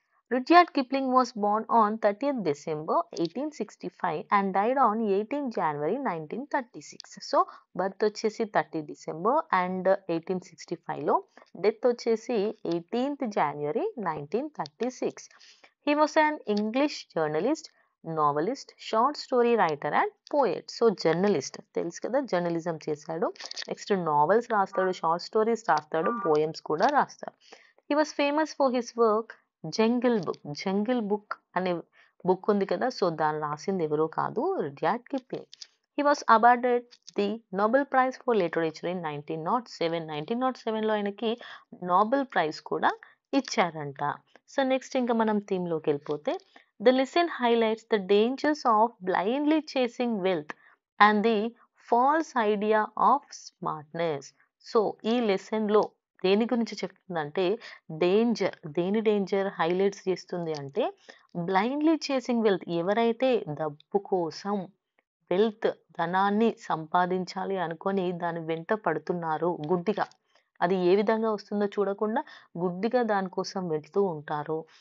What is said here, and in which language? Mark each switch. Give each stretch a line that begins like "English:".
English: Rudyard Kipling was born on 30th December 1865 and died on 18th January 1936.
Telugu: So, birth వచ్చేసి 30 December and 1865లో, death వచ్చేసి 18th January 1936.
English: He was an English journalist, novelist, short story writer and poet.
Telugu: So journalist తెలుసు కదా, journalism చేశాడు. Next novels రాస్తాడు, short stories రాస్తాడు, poems కూడా రాస్తాడు.
English: He was famous for his work jungle book.
Telugu: Jungle book అనే book ఉంది కదా, సో దాన్ని రాసింది ఎవరో కాదు, Rudyard Kipling.
English: He was awarded the Nobel Prize for Literature in 1907.
Telugu: 1907లో ఆయనకి నోబెల్ ప్రైజ్ కూడా ఇచ్చారంట. సో నెక్స్ట్ ఇంకా మనం థీమ్లోకి వెళ్ళిపోతే,
English: The lesson highlights the dangers of blindly chasing wealth and the false idea of smartness.
Telugu: So ఈ లెసన్లో దేని గురించి చెప్తుందంటే, దేని డేంజర్ హైలైట్స్ చేస్తుంది అంటే, బ్లైండ్లీ చేసింగ్ వెల్త్, ఎవరైతే డబ్బు కోసం వెల్త్ ధనాన్ని సంపాదించాలి అనుకొని దాని వెంట పడుతున్నారు గుడ్డిగా, అది ఏ విధంగా వస్తుందో చూడకుండా గుడ్డిగా దానికోసం వెళ్తూ ఉంటారు.